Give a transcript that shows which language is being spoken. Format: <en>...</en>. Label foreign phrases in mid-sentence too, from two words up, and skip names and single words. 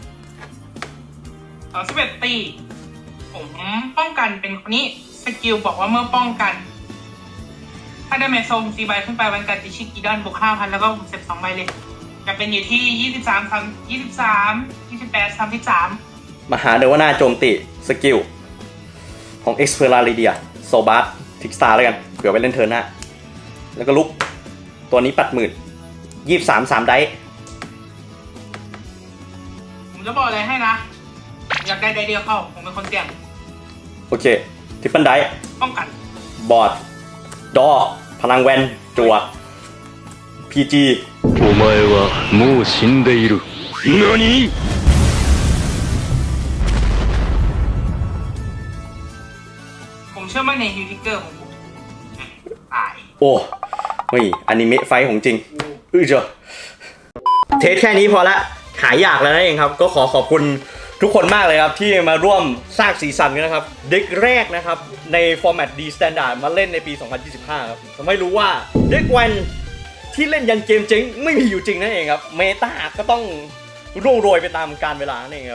<th>ผมป้องกันเป็นคนนี้สกิลบอกว่าเมื่อป้องกันถ้าได้เมทโซม4ใบขึ้นไปวันกันติชิกิดอนบวก 5,000 แล้วก็ผมเซฟ2ใบเลยจะเป็นอยู่ที่23 28 33 มหาเดวนาโจมตีสกิลของ e x p e r a l i d i a โซบาร์ทิกสตาร์แล้วกันเผื่อไปเล่นเทิร์นหน้าแล้วก็ลุกตัวนี้ปัด10,000 23 3 ได้ ผมจะบอกอะไรให้นะ อยากได้ไดเดียวเข้า ผมเป็นคนเสี่ยง โอเคทิปเปิลได้ ป้องกัน บอร์ดดอพลังแวนจั่ว PG</th> <ja>お前はもう死んでいる。何？</ja> <th>ผมเชื่อมั่นในฮิวทิกเกอร์ของผมตาย โอ้เฮ้ยอนิเมะไฟของจริงเจ้าเทสแค่นี้พอละหายอยากแล้วนั่นเองครับก็ขอบคุณทุกคนมากเลยครับที่มาร่วมสร้างสีสันกันนะครับเด็กแรกนะครับในฟอร์แมต D Standard มาเล่นในปี 2025 ครับทำให้รู้ว่าเด็กแวนที่เล่นยันเกมเจ๊งไม่มีอยู่จริงนั่นเองครับเมตาก็ต้องร่วงโรยไปตามกาลเวลานั่นเองครับ</th>